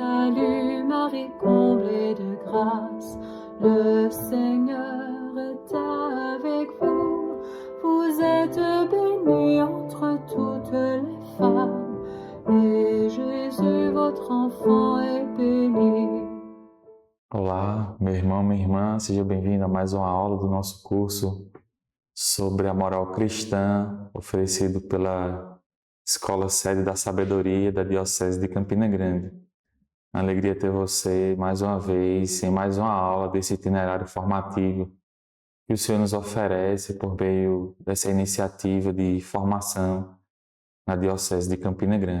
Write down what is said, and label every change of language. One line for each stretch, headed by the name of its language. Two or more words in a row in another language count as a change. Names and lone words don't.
French: Salut Marie, comblée de grâce, le Seigneur est avec vous. Vous êtes bénie entre toutes les femmes, et Jésus, votre enfant, est béni.
Portuguese: Olá, meu irmão, minha irmã, seja bem-vindo a mais uma aula do nosso curso sobre a moral cristã, oferecido pela Escola Sede da Sabedoria da Diocese de Campina Grande. Uma alegria ter você mais uma vez em mais uma aula desse itinerário formativo que o Senhor nos oferece por meio dessa iniciativa de formação na Diocese de Campina Grande.